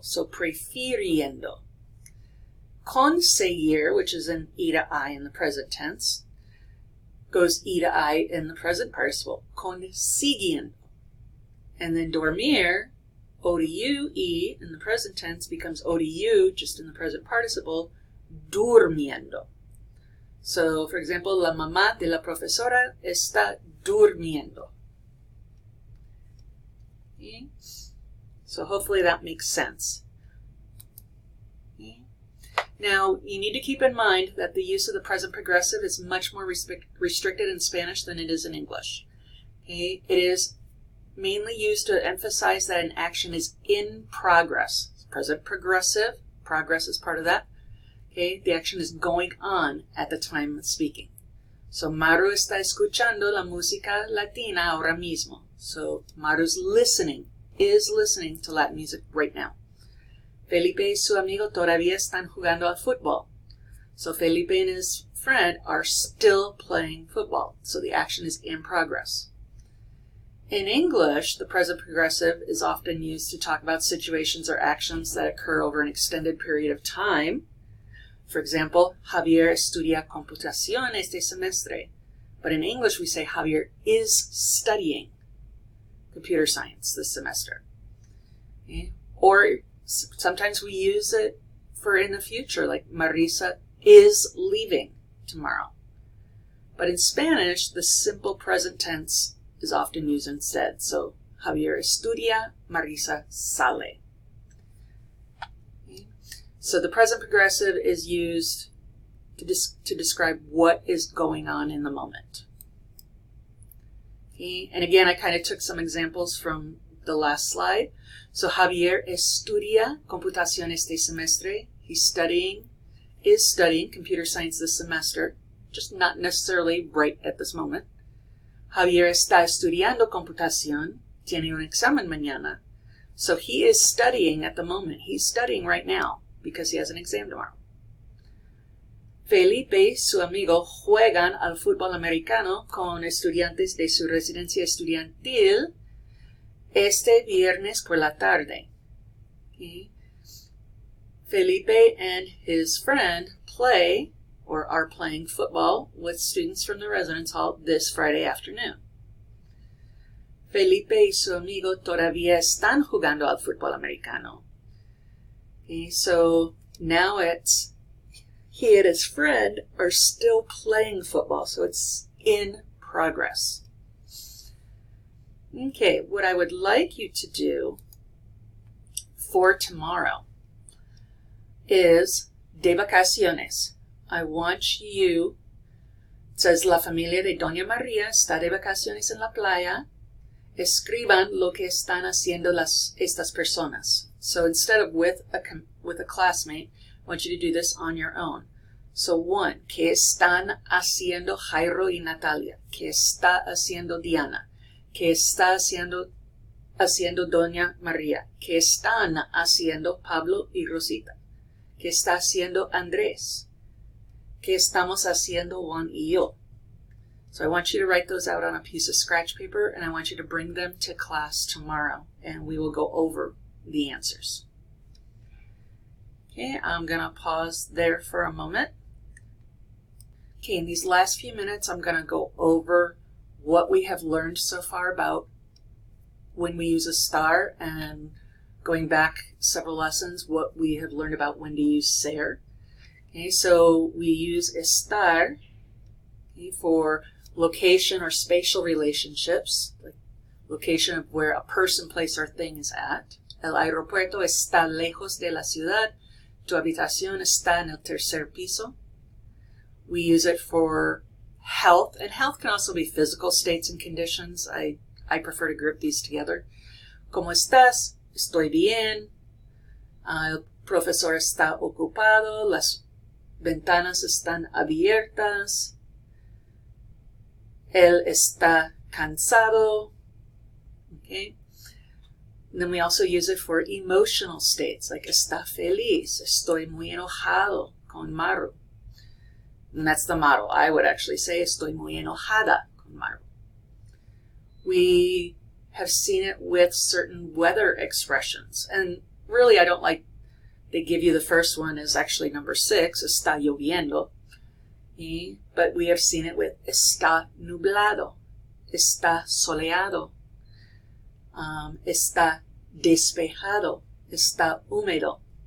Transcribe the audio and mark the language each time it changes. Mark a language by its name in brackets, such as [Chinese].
[English] So prefiriendo. Conseguir, which is an E to I in the present tense, goes E to I in the present participle. Consiguiendo. And then dormir, O to U, E in the present tense becomes O to U just in the present participle, durmiendo. So, for example, [Spanish] la mamá de la profesora está durmiendo. [English] Okay? So hopefully that makes sense. Okay? Now, you need to keep in mind that the use of the present progressive is much more restricted in Spanish than it is in English. Okay? It is mainly used to emphasize that an action is in progress. Present progressive, progress is part of that. Okay, the action is going on at the time of speaking. [Spanish] So, Maru está escuchando la música latina ahora mismo. [English] So, Maru's listening, is listening to Latin music right now. [Spanish] Felipe y su amigo todavía están jugando al fútbol. [English] So, Felipe and his friend are still playing football. So, the action is in progress. In English, the present progressive is often used to talk about situations or actions that occur over an extended period of time. For example, [Spanish] Javier estudia computación este semestre. [English] But in English, we say Javier is studying computer science this semester. Okay? Or sometimes we use it for in the future, like Marisa is leaving tomorrow. But in Spanish, the simple present tense is often used instead. So, Javier estudia, Marisa sale. So the present progressive is used to describe what is going on in the moment. Okay? And again, I kind of took some examples from the last slide. [Spanish] So Javier estudia computación este semestre. [English] He's is studying computer science this semester, just not necessarily right at this moment. [Spanish] Javier está estudiando computación. Tiene un examen mañana. [English] So he is studying at the moment. He's studying right now, because he has an exam tomorrow. [Spanish] Felipe y su amigo juegan al fútbol americano con estudiantes de su residencia estudiantil este viernes por la tarde. [English] Okay. Felipe and his friend play or are playing football with students from the residence hall this Friday afternoon. [Spanish] Felipe y su amigo todavía están jugando al fútbol americano. [English] Okay, so now it's he and his friend are still playing football, so it's in progress. Okay, what I would like you to do for tomorrow is [Spanish] de vacaciones. [English] I want you, it says [Spanish] la familia de Doña María está de vacaciones en la playa. Escriban lo que están haciendo estas personas. [English] So instead of with a classmate, I want you to do this on your own. [Spanish] So 1, ¿qué están haciendo Jairo y Natalia? ¿Qué está haciendo Diana? ¿Qué está haciendo Doña María? ¿Qué están haciendo Pablo y Rosita? ¿Qué está haciendo Andrés? ¿Qué estamos haciendo Juan y yo? [English] So I want you to write those out on a piece of scratch paper, and I want you to bring them to class tomorrow, and we will go over the answers. Okay, I'm going to pause there for a moment. Okay, in these last few minutes, I'm going to go over what we have learned so far about when we use a star, and going back several lessons, what we have learned about when to use ser. Okay, so we use estar, okay, for location or spatial relationships, like location of where a person, place, or thing is at. [Spanish] El aeropuerto está lejos de la ciudad. Tu habitación está en el tercer piso. [English] We use it for health, and health can also be physical states and conditions. I prefer to group these together. [Spanish] ¿Cómo estás? Estoy bien. El profesor está ocupado. Las ventanas están abiertas. Él está cansado. Okay. [English] And then we also use it for emotional states, like [Spanish] está feliz. Estoy muy enojado con Maru. [English] And that's the model. I would actually say [Spanish] estoy muy enojada con Maru. [English] We have seen it with certain weather expressions. And really, I don't like, they give you the first one is actually number 6, [Spanish] está lloviendo. [English] But we have seen it with [Spanish] está nublado, está soleado, está despejado, está húmedo.